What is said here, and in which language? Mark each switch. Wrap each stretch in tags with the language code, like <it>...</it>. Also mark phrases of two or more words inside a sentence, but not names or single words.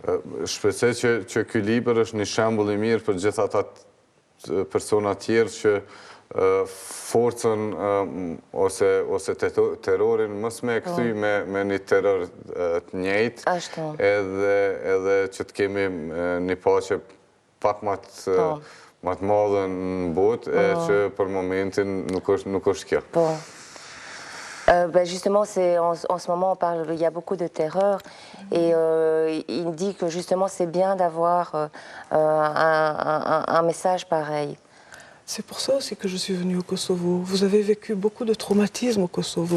<sq>Shpresoj që ky libër është një shembull i mirë për gjithë ata persona tjerë që forcën ose terrorin mos me kthy me një terror të njëjtë, edhe që të kemi një paqe pak më të madhe në botë, që për momentin nuk është kjo.</sq> <fr>Justement, en ce moment, il y a beaucoup de terreur et il dit que justement c'est bien d'avoir un message pareil. C'est pour ça aussi que je suis venue au Kosovo. Vous avez vécu beaucoup de traumatismes au Kosovo.</fr>